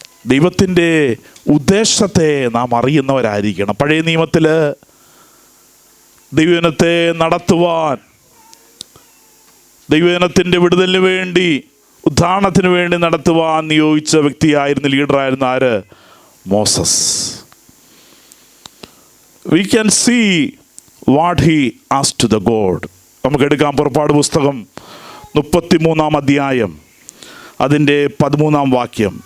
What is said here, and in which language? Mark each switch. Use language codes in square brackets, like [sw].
[ml] ദൈവത്തിൻ്റെ ഉദ്ദേശത്തെ നാം അറിയുന്നവരായിരിക്കണം. പഴയ നിയമത്തിൽ ദൈവജനത്തെ നടത്തുവാൻ, ദൈവജനത്തിൻ്റെ വിടുതലിന് വേണ്ടി, ഉദ്ധാരണത്തിന് വേണ്ടി നടത്തുവാൻ നിയോഗിച്ച വ്യക്തിയായിരുന്നു, ലീഡറായിരുന്നു ആര്? Moses. [en] We can see what he asked to the God. [ml] നമുക്ക് എടുക്കാം പുറപ്പാട് പുസ്തകം 33 അധ്യായം അതിൻ്റെ 13 വാക്യം.